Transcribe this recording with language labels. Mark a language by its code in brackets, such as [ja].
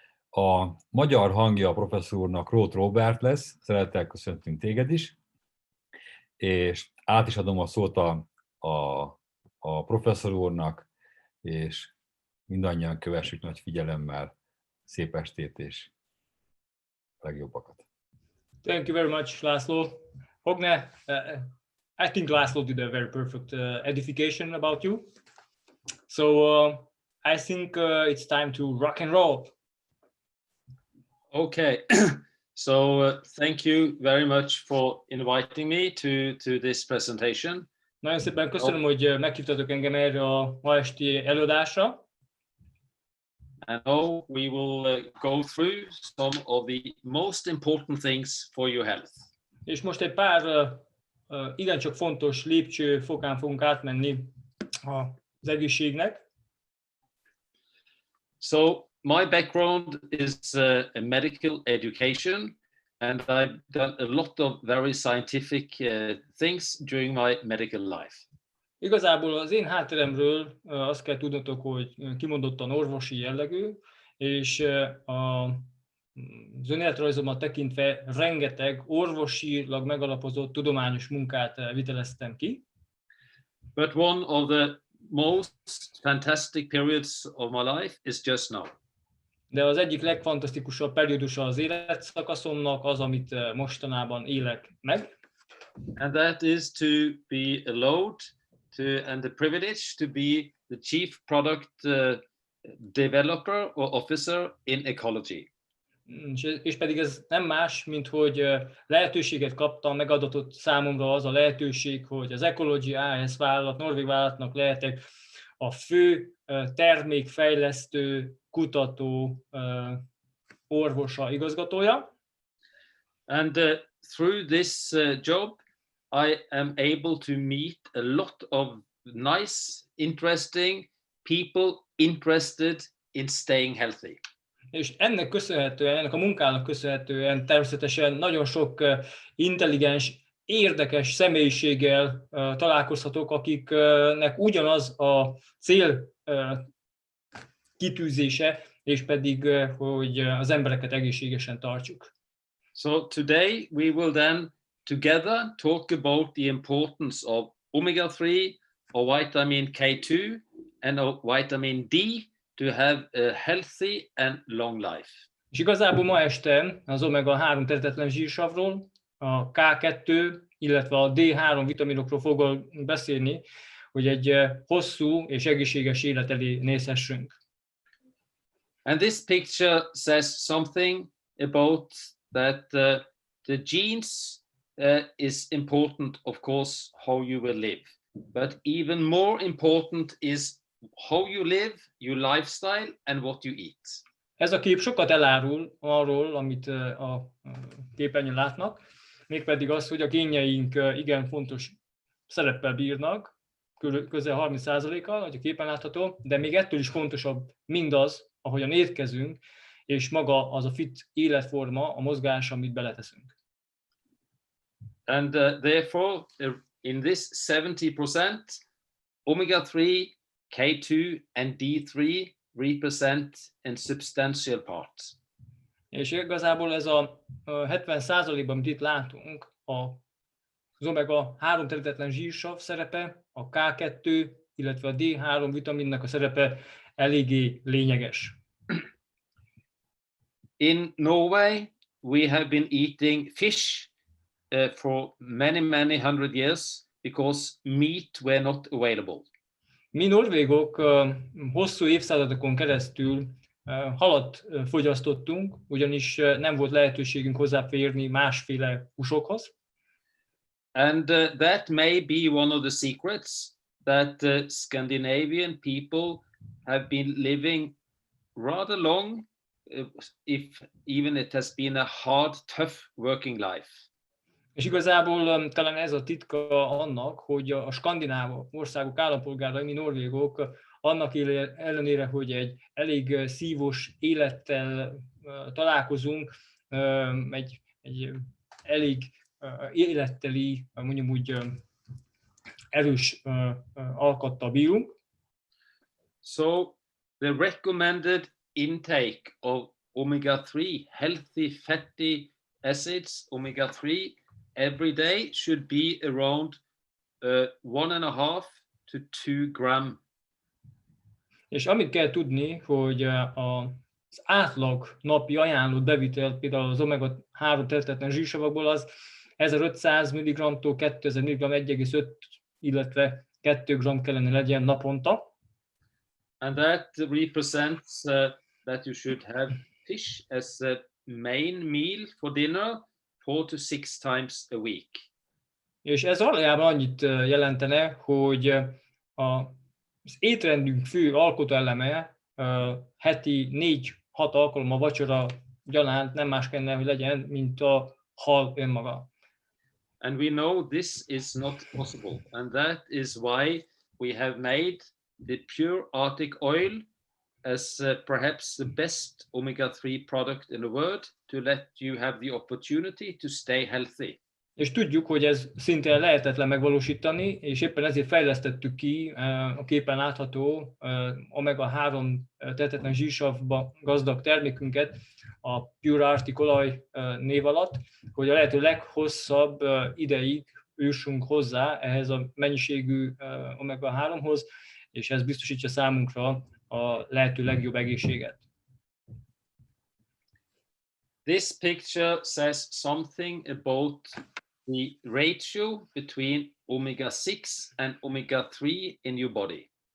[hu] A magyar hangja a professzor úrnak Róth Róbert lesz, szeretettel köszöntünk téged is, és át is adom a szót a professzor úrnak, és mindannyian kövessük nagy figyelemmel. Szép estét és legjobbakat. [en] Thank you very much, László. Hogne, I think László did a very perfect edification about you. So I think it's time to rock and roll. Okay, so thank you very much for inviting me to this presentation. [hu] Nagyon szépen köszönöm, hogy meghívtatok engem erre a ma esti előadásra. [en] And now we will go through some of the most important things for your health. [hu] És most egy pár igencsak fontos lépcsőfokán fogunk átmenni az egészségnek. [en] So my background is a medical education, and I've done a lot of very scientific things during my medical life. [hu] Igazából az én hátteremről azt kell tudnotok, hogy kimondottan orvosi jellegű, és az önéletrajzomat tekintve rengeteg orvosilag megalapozott tudományos munkát viteleztem ki. [en] But one of the most fantastic periods of my life is just now. [hu] De az egyik legfantasztikusabb periódusa az életszakaszomnak az, amit mostanában élek meg. [en] And that is to be allowed and the privilege to be the chief product developer or officer in ecology. [hu] És pedig ez nem más, mint hogy lehetőséget kaptam, megadatott számomra az a lehetőség, hogy az Ecology AS vállalat, norvég vállalatnak lehetek a fő termékfejlesztő, kutató, orvosa, igazgatója. [en] And through this job, I am able to meet a lot of nice, interesting people interested in staying healthy. [hu] És ennek köszönhetően, ennek a munkának köszönhetően természetesen nagyon sok intelligens, érdekes személyiséggel találkozhatok, akiknek ugyanaz a cél kitűzése, és pedig, hogy az embereket egészségesen tartsuk. [en] So today we will then together talk about the importance of omega-3 or vitamin K2 and of vitamin D to have a healthy and long life. [hu] És igazából ma este az omega-3 tehetetlen zsírsavról, a K2 illetve a D3 vitaminokról fogok beszélni, hogy egy hosszú és egészséges élet elé nézhessünk. [en] And this picture says something about that the genes is important, of course, how you will live. But even more important is how you live, your lifestyle, and what you eat. [hu] Ez a kép sokat elárul arról, amit a képernyőn látnak, mégpedig az, hogy a génjeink igen fontos szereppel bírnak, közel 30%-kal, hogy a képen látható, de még ettől is fontosabb mindaz, ahogyan étkezünk, és maga az a fit életforma, a mozgás, amit beleteszünk. [en] And therefore, in this 70%, omega-3, K2, and D3 represent a substantial part. [hu] És igazából ez a 70%-ban, amit itt látunk, az omega-3 területlen zsírsav szerepe, a K2, illetve a D3 vitaminnak a szerepe eléggé lényeges. [en] In Norway, we have been eating fish for many hundred years because meat were not available. [hu] Mi norvégok hosszú évszázadokon keresztül halat fogyasztottunk, ugyanis nem volt lehetőségünk hozzáférni másféle húsokhoz. [en] And that may be one of the secrets that Scandinavian people have been living rather long, if even it has been a hard, tough working life. [hu] És igazából talán ez a titka annak, hogy a skandináv országok állampolgárai, mi norvégok, annak ellenére, hogy egy elég szívós élettel találkozunk, egy elég életteli, mondjuk úgy erős alkattal bírunk. [en] So the recommended intake of omega-3, healthy fatty acids, omega-3, every day should be around 1.5 to 2 gram. [hu] És amit kell tudni, hogy az átlag napi ajánlott bevitel például az omega-3 területlen zsírsavakból az 1500 mg-tól 2000 mg, 1,5, illetve 2 g kellene legyen naponta. [en] And that represents that you should have fish as a main meal for dinner 4 to 6 times a week. [hu] És ez valójában annyit jelentene, hogy az étrendünk fő alkotóeleme heti 4-6 alkalommal vacsora gyanánt nem más kellene, hogy legyen, mint a hal önmaga. [en] And we know this is not possible, and that is why we have made the pure Arctic oil as perhaps the best omega-3 product in the world to let you have the opportunity to stay healthy. [hu] És tudjuk, hogy ez szinte lehetetlen megvalósítani, és éppen ezért fejlesztettük ki a képen látható omega-3 területlen zsírsavba gazdag termékünket a Pure Arctic olaj név alatt, hogy a lehető leghosszabb ideig ősünk hozzá ehhez a mennyiségű omega-3-hoz, és ez biztosítja számunkra a lehető legjobb egészséget. [en] This picture says something about the ratio between omega-6 and omega-3 in your body.